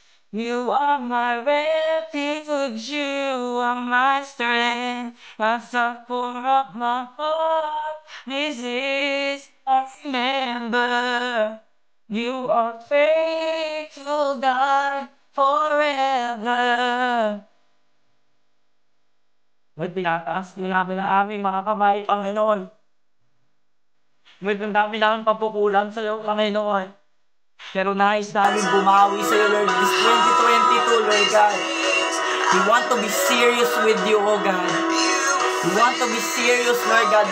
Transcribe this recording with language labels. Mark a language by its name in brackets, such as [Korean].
[English] You are my refuge, you are my strength, my support of my heart. This is I remember. You are faithful, God, forever. [Filipino] Ba't pinataas din namin ang aming mga kamay, Panginoon? Ba't ang dami namin papukulan sa iyo, Panginoon? Pero nais namin bumawi sa iyo, Lord, [English] this 2022, [Filipino] Lord God. [English] We want to be serious with you, oh God. We want to be serious, Lord God.